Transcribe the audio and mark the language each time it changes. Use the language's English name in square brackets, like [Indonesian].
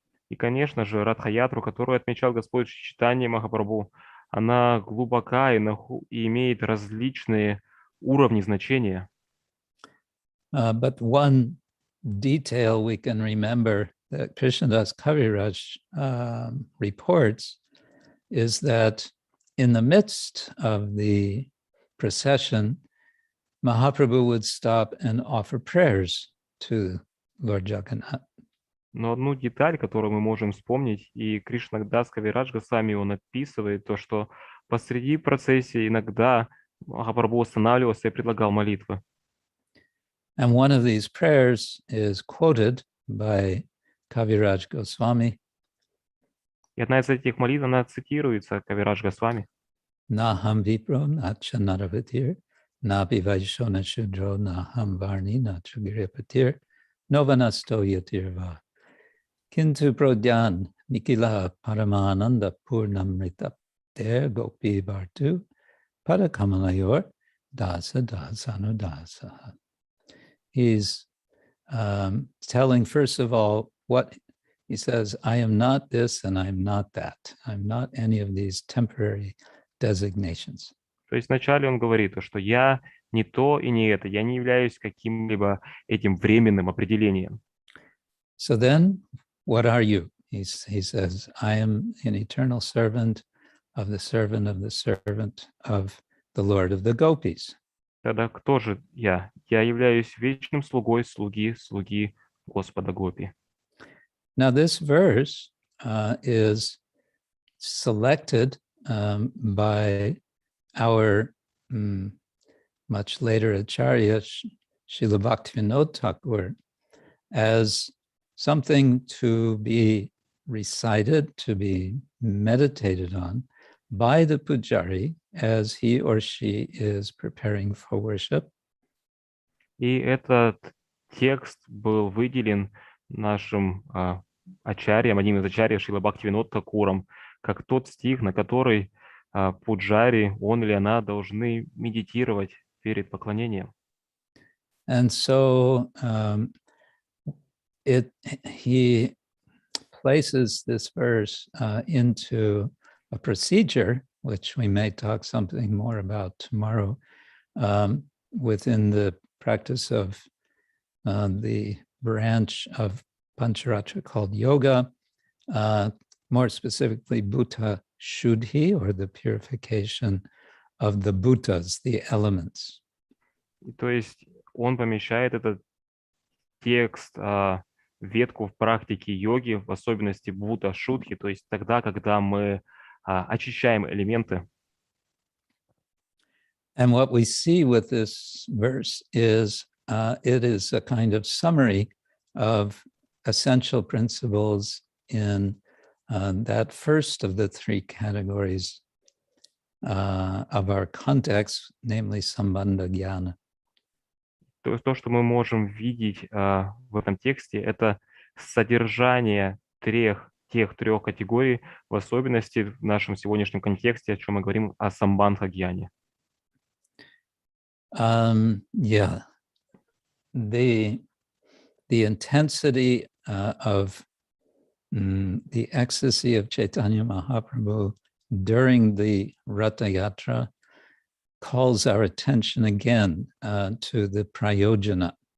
[Russian] И, конечно же, Радха-ятру, которую отмечал Господь Чайтанья Махапрабху, она глубока и имеет различные уровни значения. [English] But one detail we can remember that Krishnadas Kaviraj reports is that in the midst of the procession, Mahaprabhu would stop and offer prayers to Lord Jagannath. [Russian] Но одну деталь, которую мы можем вспомнить, и Кришнадас Кавирадж Госвами, он описывает то, что посреди процессии иногда Махапрабху останавливался и предлагал молитвы. [English] And one of these prayers is quoted by Kaviraj Goswami. [Russian] И одна из этих молитв, она цитируется Кавирадж Госвами. [Sanskrit] Naham vipro nacha naravatir, nabi vaishona shudro, naham varni nacha giripatir, novanasto yatirva. Kintu prodyan nikila paramananda purnamrita der gopi vartu, parakamalayor dasa dasanu dasa. [English] He's telling, first of all, what he says, I am not this and I'm not that. I'm not any of these temporary designations. [Russian] То есть вначале он говорит, что я не то и не это, я не являюсь каким-либо этим временным определением. [English] So then, what are you? He says, I am an eternal servant of the servant of the servant of the Lord of the Gopis. [Russian] Тогда кто же я? Я являюсь вечным слугой слуги Господа Гопи. [English] Now, this verse is selected by our much later Acharya, Srila Bhaktivinoda Thakur, as something to be recited, to be meditated on by the pujari as he or she is preparing for worship. [Russian] И этот текст был выделен нашим ачарьям, одним из ачарьев Шрила Бхактивинода Thakуром, как тот стих, на который пуджари, он или она, должны медитировать перед поклонением. [English] And so he places this verse into a procedure, which we may talk something more about tomorrow, within the practice of the branch of Pancharatra called yoga, more specifically Bhuta Shuddhi, or the purification of the bhutas, the elements. [Russian] То есть он помещает этот текст, ветку в практике йоги, в особенности Бхута Шудхи, то есть тогда, когда мы очищаем элементы. [English] And what we see with this verse is it is a kind of summary of essential principles in that first of the three categories of our context, namely Sambandha Jnana. [Russian] То, что мы можем видеть в этом тексте, это содержание тех трех категорий, в особенности в нашем сегодняшнем контексте, о чем мы говорим о самбандха-гьяне. [English] Yeah, the intensity of the ecstasy of Chaitanya Mahaprabhu during the Ratha Yatra calls our attention again to the prayojana.